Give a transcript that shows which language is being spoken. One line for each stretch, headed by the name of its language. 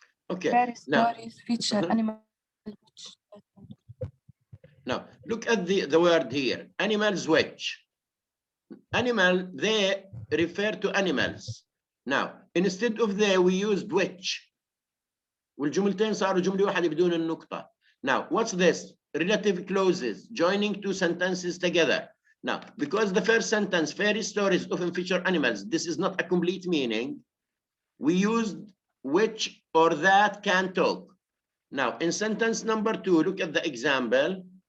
English: Okay. Fairy Now, stories feature animals which now look at the word here. Animals which. Animal, they refer to animals. Now, instead of they, we used which.
Arabic: والجملتين صاروا جملة واحدة بدون النقطة.
English: Now, what's this? Relative clauses, joining two sentences together. Now, because the first sentence, fairy stories often feature animals, this is not a complete meaning. We used which or that can talk. Now, in sentence number 2, look at the example.